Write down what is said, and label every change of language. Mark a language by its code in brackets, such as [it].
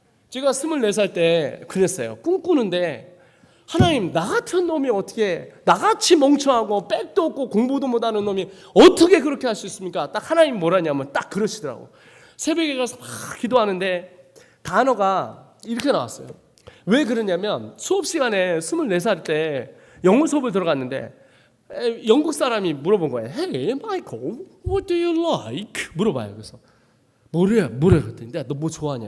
[ko] 제가 24살 때 그랬어요. 꿈꾸는데 하나님, 나 같은 놈이 어떻게, 나같이 멍청하고 백도 없고 공부도 못하는 놈이 어떻게 그렇게 할 수 있습니까? 딱 하나님 뭐라냐면 딱 그러시더라고. 새벽에 가서 막 기도하는데 단어가 이렇게 나왔어요. 왜 그러냐면 수업 시간에 24살 때 영어 수업을 들어갔는데 영국 사람이 물어본 거예요. [en] Hey, Michael, what do you like? [ko] 물어봐요. 그래서 뭐래 그랬더니 너 뭐 좋아하냐?